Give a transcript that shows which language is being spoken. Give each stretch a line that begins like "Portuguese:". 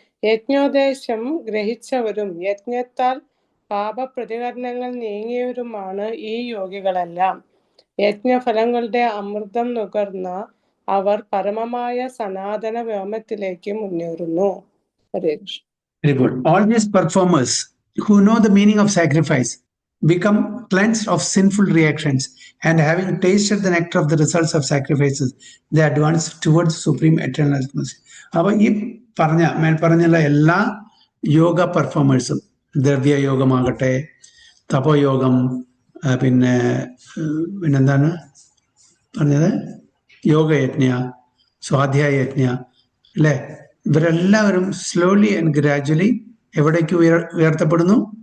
Malayalam: യജ്ഞോദ്ദേശം ഗ്രഹിച്ചവരും യജ്ഞത്താൽ പാപപ്രതികരണങ്ങൾ നീങ്ങിയവരുമാണ് ഈ യോഗികളെല്ലാം. യജ്ഞഫലങ്ങളുടെ അമൃതം നുകർന്ന അവർ പരമമായ സനാതന വ്യോമത്തിലേക്ക് മുന്നേറുന്നു. ഹരേ Krishna.
English: Very good. All these performers who know the meaning of sacrifice become cleansed of sinful reactions, and having tasted the nectar of the results of sacrifices, they advance towards supreme eternal atmosphere.
Malayalam: അപ്പോൾ ഈ മേൽപ്പറഞ്ഞുള്ള എല്ലാ യോഗ പെർഫോമേഴ്സും, ദ്രവ്യയോഗമാകട്ടെ, തപോയോഗം, പിന്നെന്താണ് പറഞ്ഞത്, യോഗയജ്ഞ, സ്വാധ്യായയജ്ഞ, അല്ലേ, ഇവരെല്ലാവരും
English: slowly and gradually
Malayalam: എവിടേക്ക് ഉയർത്തപ്പെടുന്നു?